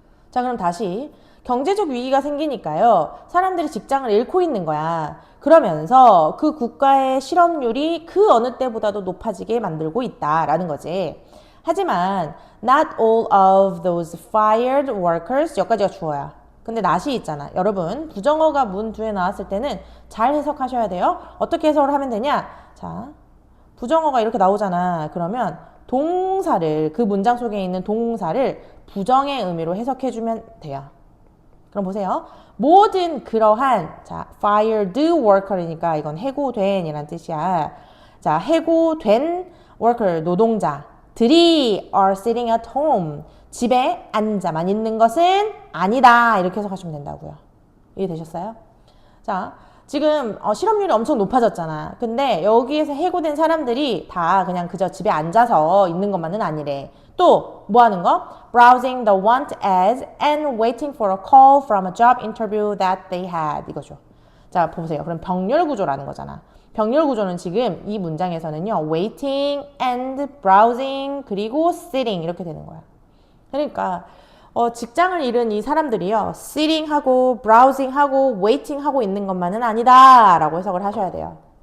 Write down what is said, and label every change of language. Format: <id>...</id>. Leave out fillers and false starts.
<ko>자, 그럼 다시 경제적 위기가 생기니까요. 사람들이 직장을 잃고 있는 거야. 그러면서 그 국가의 실업률이 그 어느 때보다도 높아지게 만들고 있다라는 거지. 하지만</ko> <en>not all of those fired workers</en> <ko>여기까지가 주어야. 근데 not이 있잖아. 여러분 부정어가 문 뒤에 나왔을 때는 잘 해석하셔야 돼요. 어떻게 해석을 하면 되냐? 자, 부정어가 이렇게 나오잖아. 그러면 동사를 그 문장 속에 있는 동사를 부정의 의미로 해석해주면 돼요. 그럼 보세요. 모든 그러한 자 fired worker이니까 이건 해고된 이란 뜻이야. 자, 해고된 worker 노동자들이</ko> <en>are sitting at home</en> <ko>집에 앉아만 있는 것은 아니다. 이렇게 해석하시면 된다고요. 이해되셨어요? 자, 지금 실업률이 엄청 높아졌잖아. 근데 여기에서 해고된 사람들이 다 그냥 그저 집에 앉아서 있는 것만은 아니래. 또 뭐 하는 거?</ko> <en>Browsing the want ads and waiting for a call from a job interview that they had.</en> <ko>이거죠. 자, 보세요. 그럼 병렬 구조라는 거잖아. 병렬 구조는 지금 이 문장에서는요.</ko> <en>waiting and browsing</en> <ko>그리고 sitting 이렇게 되는 거야. 그러니까 직장을 잃은 이 사람들이요. sitting하고 browsing하고 waiting하고 있는 것만은 아니다 라고 해석을 하셔야 돼요.</ko>